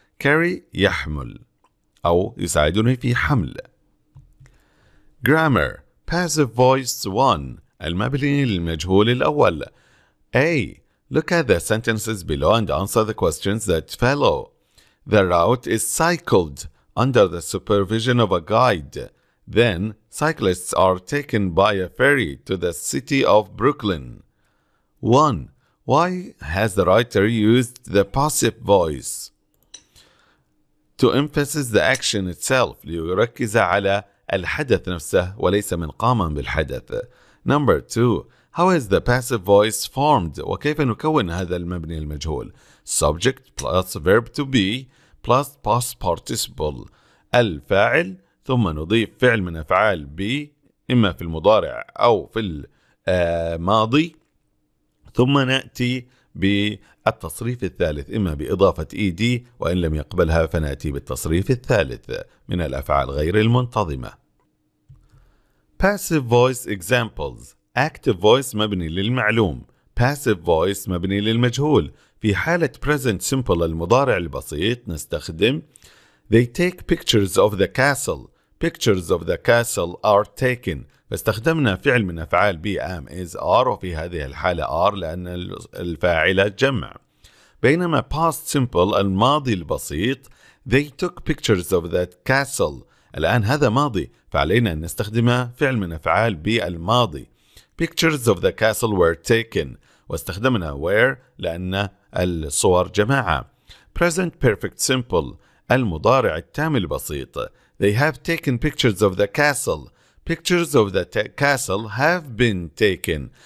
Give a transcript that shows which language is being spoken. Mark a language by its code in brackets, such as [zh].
[ar] carry يحمل أو يساعدني في حمل. [en] Grammar. Passive voice 1. [ar] المبني للمجهول الأول. [en] A. Look at the sentences below and answer the questions that follow. The route is cycled under the supervision of a guide. Then, cyclists are taken by a ferry to the city of Brooklyn. 1. Why has the writer used the passive voice? To emphasize the action itself. [ar] ليركز على الحدث نفسه وليس من قام بالحدث. [en] Number 2. How is the passive voice formed? [ar] وكيف نكون هذا المبني المجهول? [en] Subject plus verb to be plus past participle. [ar] الفاعل ثم نضيف فعل من أفعال be إما في المضارع أو في الماضي ثم نأتي بالتصريف الثالث إما بإضافة ed، وإن لم يقبلها فنأتي بالتصريف الثالث من الأفعال غير المنتظمة. [en] Passive voice examples. [ar] Active voice مبني للمعلوم، Passive voice مبني للمجهول. في حالة [en] present simple [ar] المضارع البسيط نستخدم [en] They take pictures of the castle. Pictures of the castle are taken. [ar] فاستخدمنا فعل من أفعال be am is are، وفي هذه الحالة are لأن الفاعلة جمع. بينما [en] past simple [ar] الماضي البسيط [en] They took pictures of that castle. [ar] الآن هذا ماضي فعلينا أن نستخدم فعل من أفعال be الماضي. [en] Pictures of the castle were taken، [ar] واستخدمنا were لأن الصور جماعة. [en] Present perfect simple [ar] المضارع التام البسيط [en] They have taken pictures of the castle. Pictures of the castle have been taken.